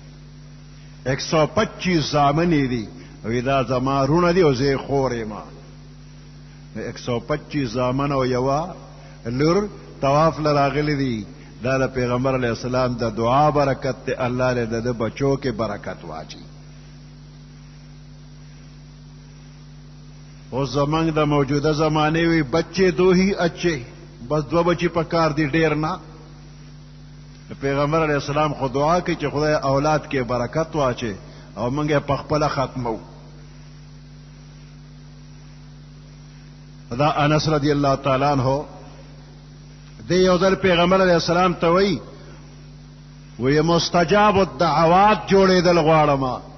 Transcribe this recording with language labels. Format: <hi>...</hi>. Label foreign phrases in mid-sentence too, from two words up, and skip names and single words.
<ps>125 زامن یې دي وی دا زما رونه دي او زه یې خور یم 125 زامن او یوه لور طواف له راغلي دي دا د پیغمبر</ps> <ar>علیہ السلام</ar> <ps>د دعا برکت دی الله له د بچو کې برکت واچي اوس زمانګ د موجوده زمانه وی</ps> <ur>بچے دو ہی اچھے بس</ur> <ps>2 بچی پکار دي ډیر نه پیغمبر</ps> <ar>علیہ السلام</ar> <ps>خو دعا کوي چې خدای اولاد کې برکت واچي او موږ په خپل ختمو دا انس</ps> <ar>رضی اللہ تعالی عنہ</ar> <ps>دی یو ځل پیغمبر</ps> <ar>علیہ السلام</ar> <ps>ته وی</ps> <ar>مستجاب الدعوات</ar> <ps>جوړېدل غواړم</ps>